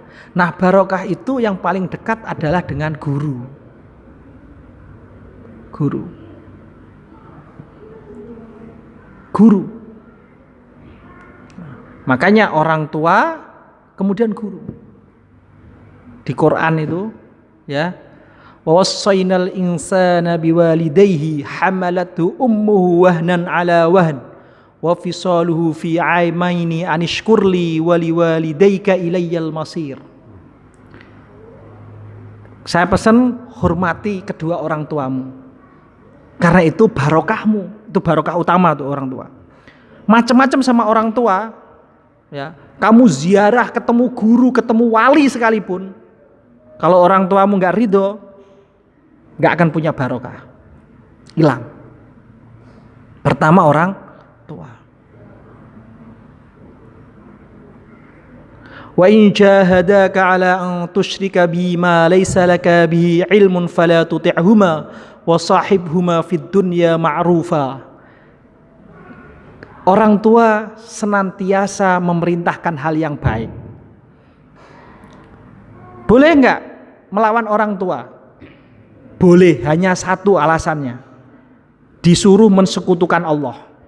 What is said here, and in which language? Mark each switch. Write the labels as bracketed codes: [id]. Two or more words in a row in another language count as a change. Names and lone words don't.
[id] Nah, barokah itu yang paling dekat adalah dengan guru. Guru. Makanya orang tua kemudian guru. Di Quran itu ya, [ar] ووصينا الإنسان بوالديه حملته أمه وهنا على وهن وفصاله في عامين أن اشكر لي ولوالديك إلي المصير. [id] Saya pesan hormati kedua orang tuamu. Karena itu barokahmu, itu barokah utama tuh orang tua. Macam-macam sama orang tua, ya. Kamu ziarah, ketemu guru, ketemu wali sekalipun, kalau orang tuamu nggak ridho, nggak akan punya barokah, hilang. Pertama orang tua. [ar] وإن جاهداك على أن تشرك بما ليس لك به علم فلا تطعهما وصاحبهما في الدنيا معروفا. [id] Orang tua senantiasa memerintahkan hal yang baik. Boleh enggak melawan orang tua? Boleh, hanya satu alasannya. Disuruh mensekutukan Allah.